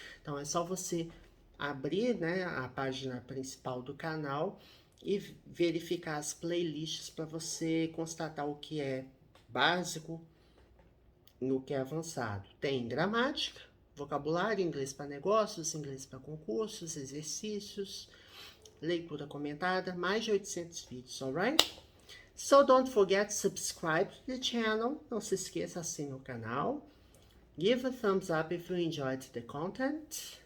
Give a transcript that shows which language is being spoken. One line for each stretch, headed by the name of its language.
Portuguese: Então é só você abrir, né, a página principal do canal e verificar as playlists para você constatar o que é básico e o que é avançado. Tem gramática, vocabulário, inglês para negócios, inglês para concursos, exercícios, leitura comentada, mais de 800 vídeos, alright?
English: So don't forget to subscribe to the channel.
Portuguese: Não se esqueça, assine o canal.
English: Give a thumbs up if you enjoyed the content.